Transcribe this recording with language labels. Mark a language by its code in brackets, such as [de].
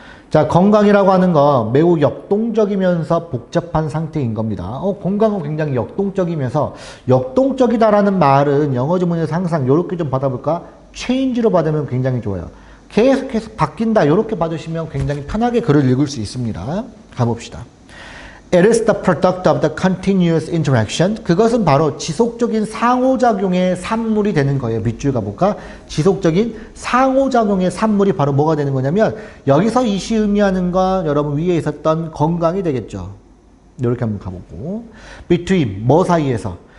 [ko] 자, 건강이라고 하는 거 매우 역동적이면서 복잡한 상태인 겁니다. 건강은 굉장히 역동적이면서 역동적이다라는 말은 영어 지문에서 항상 이렇게 좀 받아볼까? change로 받으면 굉장히 좋아요. 계속 바뀐다 이렇게 받으시면 굉장히 편하게 글을 읽을 수 있습니다. 가봅시다. [en] It is the product of the continuous interaction. [ko] 그것은 바로 지속적인 상호작용의 산물이 되는 거예요. 밑줄 가볼까? 지속적인 상호작용의 산물이 바로 뭐가 되는 거냐면 여기서 이시 의미하는 건 여러분 위에 있었던 건강이 되겠죠. 이렇게 한번 가보고 Between 뭐 사이에서?